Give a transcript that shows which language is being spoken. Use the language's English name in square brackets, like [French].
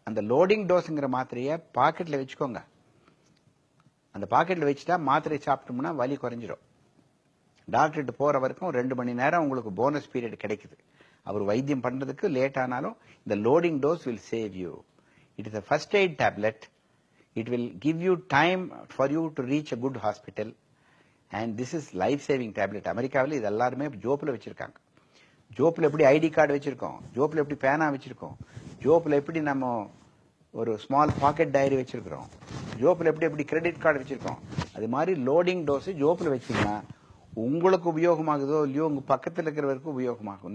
[Tamil] அந்த லோடிங் டோஸ்ங்கிற மாத்திரையை பாக்கெட்ல வச்சுக்கோங்க. அந்த பாக்கெட்ல வச்சுட்டா மாத்திரை சாப்பிட்டோம்னா வலி குறைஞ்சிடும். டாக்டர்கிட்ட போற வரைக்கும் 2 மணி நேரம் உங்களுக்கு போனஸ் பீரியட் கிடைக்குது. அவர் வைத்தியம் பண்றதுக்கு லேட் ஆனாலும் இந்த [English] Loading dose will save you. It is a first aid tablet. It will give you time for you to reach a good hospital. And this is life saving tablet. [Tamil] அமெரிக்காவில் இது எல்லாருமே ஜோப்பில் வச்சிருக்காங்க. ஜோப்பில் எப்படி ஐடி கார்டு வச்சிருக்கோம், ஜோப்பில் எப்படி பேனா வச்சிருக்கோம், ஜோப்பில் எப்படி நம்ம ஒரு ஸ்மால் பாக்கெட் டைரி வச்சிருக்கிறோம், ஜோப்பில் எப்படி கிரெடிட் கார்டு வச்சிருக்கோம், அது மாதிரி லோடிங் டோஸ் ஜோப்பில் வச்சீங்கன்னா உங்களுக்கு உபயோகமாகுதோ இல்லையோ உங்க பக்கத்தில் இருக்கிறவருக்கு உபயோகமாகும்.